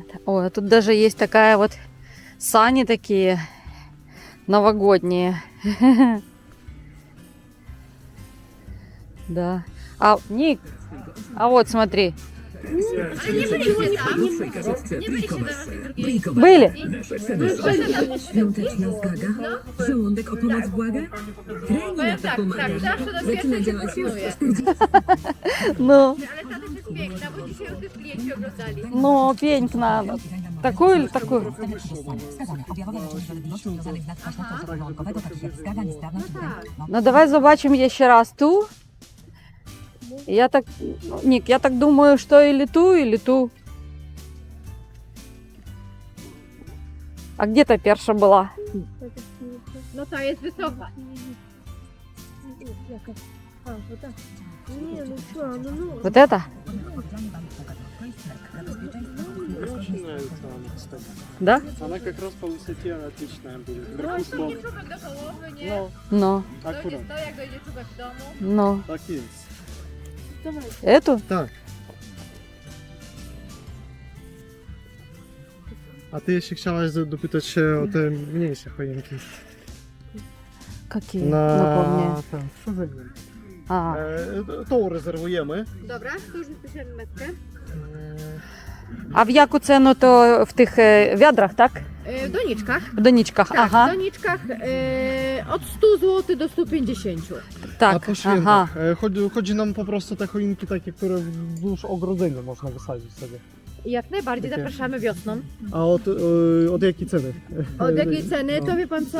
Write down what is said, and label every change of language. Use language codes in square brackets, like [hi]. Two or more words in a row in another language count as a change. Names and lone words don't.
[ru] Ой, а тут даже есть такая вот сани такие новогодние. Да. Ник, а вот смотри. Были? [pl] Świąteczna zgaga, żołądek o pomoc błaga, kręgi na to pomaga. zawsze do Zaczyna pierwszej działać już pasuje. Ну, Ale ta też jest piękna, bo dzisiaj już te klienci oglądali. [ru] ну, пеньк надо. Такую или такую? [uk] Ну, давай побачимо ще раз ту. Я так, Нік, я так думаю, що і ту. А где та перша була? [pl] No ta jest wysoka. Nie, no co, no. [ru] Вот это? Да? Она как раз по высоте отличная будет. [pl] Rośnie czubek do połowy, nie? Ну, To jest to, jak dojdzie czubek w domu. ну. [ru] Так есть. Эту? Так. [pl] A ty jeszcze chciałaś dopytać się o te mniejsze choinki. [ru] Какие? Напомню. [pl] Ten, co za nim? А, Tą rezerwujemy. Dobra, to już wypiszemy metkę. [uk] а в яку ціну то в тих відрах, так? [pl] W doniczkach. [uk] В донічках, [pl] Tak, ага. w doniczkach od 100 zł do 150. A [uk] Так, [pl] po ага. świętach. Chodzi nam po prostu te choinki takie, które wzdłuż ogrodzenia można wysadzić sobie. Jak najbardziej Takie. zapraszamy wiosną. A od jakiej ceny? Od jakiej ceny? To wie pan co?